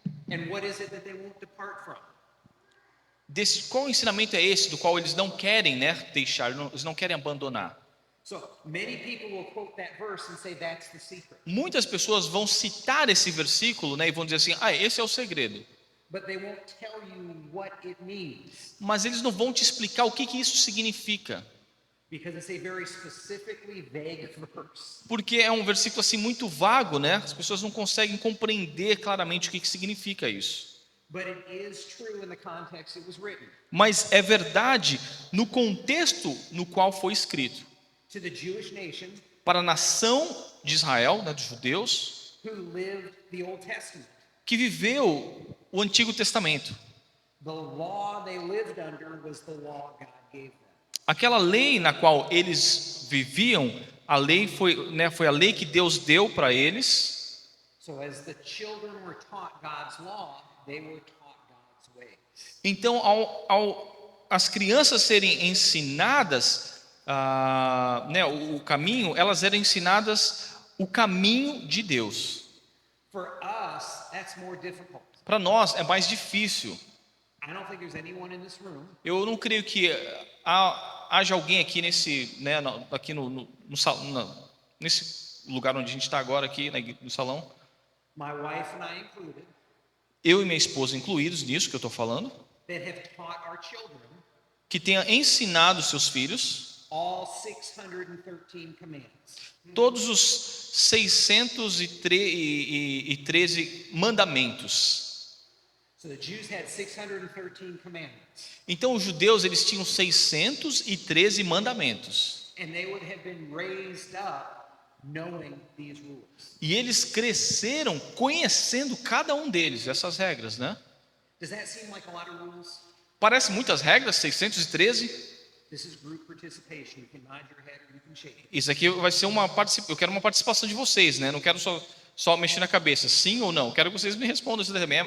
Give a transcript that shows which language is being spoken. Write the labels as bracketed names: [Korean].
[English] And what is it that they won't depart from? [Portuguese] Qual ensinamento é esse do qual eles não querem, né, deixar, eles não querem abandonar? [English] So many people will quote that verse and say that's the secret. [Portuguese] Muitas pessoas vão citar esse versículo, né, e vão dizer assim: esse é o segredo. [English] But they won't tell you what it means, [Portuguese] Mas eles não vão te explicar o que isso significa. [English] because it's a very specifically vague verse. [Portuguese] Porque é um versículo assim muito vago, né? As pessoas não conseguem compreender claramente o que significa isso. [English] But it is true in the context it was written. [Portuguese] Mas é verdade no contexto no qual foi escrito. [English] To the Jewish nation [Portuguese] Para a nação de Israel, né, dos judeus, [English] who lived the Old Testament. [Portuguese] que viveu o Antigo Testamento. [English] The law they lived under was the law God gave them. [Portuguese] Aquela lei na qual eles viviam, a lei foi, né, foi a lei que Deus deu para eles. [English] So as the children were taught God's law, they were taught God's ways. [Portuguese] Então, ao as crianças serem ensinadas, né, o caminho, elas eram ensinadas o caminho de Deus. [English] For us, that's more difficult. [Portuguese] Para nós é mais difícil. [English] I don't think there's anyone in this room [Portuguese] Eu não creio que haja alguém aqui nesse, né, aqui no nesse lugar onde a gente está agora aqui, no salão, [English] my wife and I included, [Portuguese] eu e minha esposa incluídos nisso que eu estou falando, [English] that have taught our children [Portuguese] que tenha ensinado seus filhos [English] all 613 commandments. [Portuguese] todos os 613 mandamentos. [English] So the Jews had 613 commandments, [Portuguese] Então os judeus eles tinham 613 mandamentos. [English] and they would have been raised up knowing these rules. [Portuguese] E eles cresceram conhecendo cada um deles, essas regras, né? [English] Does that seem like a lot of rules? [Portuguese] Parece muitas regras, 613. [English] This is group participation. You can nod your head or you can shake it. [Portuguese] Isso aqui vai ser eu quero uma participação de vocês, né? Não quero só mexer na cabeça, sim ou não. Eu quero que vocês me respondam isso também.